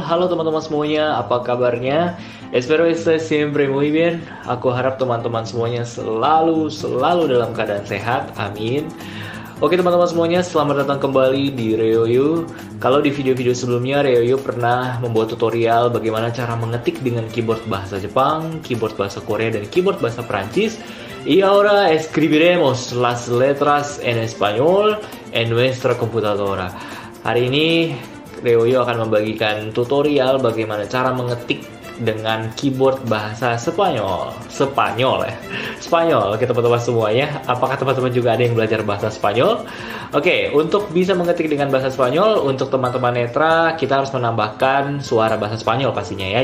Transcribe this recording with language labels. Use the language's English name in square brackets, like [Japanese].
[Indonesian] Halo teman-teman semuanya, apa kabarnya? [Spanish] Espero estés siempre muy bien. [Indonesian] Aku harap teman-teman semuanya selalu dalam keadaan sehat, amin. Oke teman-teman semuanya, selamat datang kembali di Reoyo. Kalau di video-video sebelumnya, Reoyo pernah membuat tutorial bagaimana cara mengetik dengan keyboard bahasa Jepang, keyboard bahasa Korea, dan keyboard bahasa Prancis. [Spanish] Y ahora escribiremos las letras en español en nuestra computadora. [Indonesian] Hari ini Reoyo akan membagikan tutorial bagaimana cara mengetik dengan keyboard bahasa Spanyol. Spanyol, oke teman-teman semuanya. Apakah teman-teman juga ada yang belajar bahasa Spanyol? Oke, untuk bisa mengetik dengan bahasa Spanyol, untuk teman-teman netra, kita harus menambahkan suara bahasa Spanyol pastinya ya.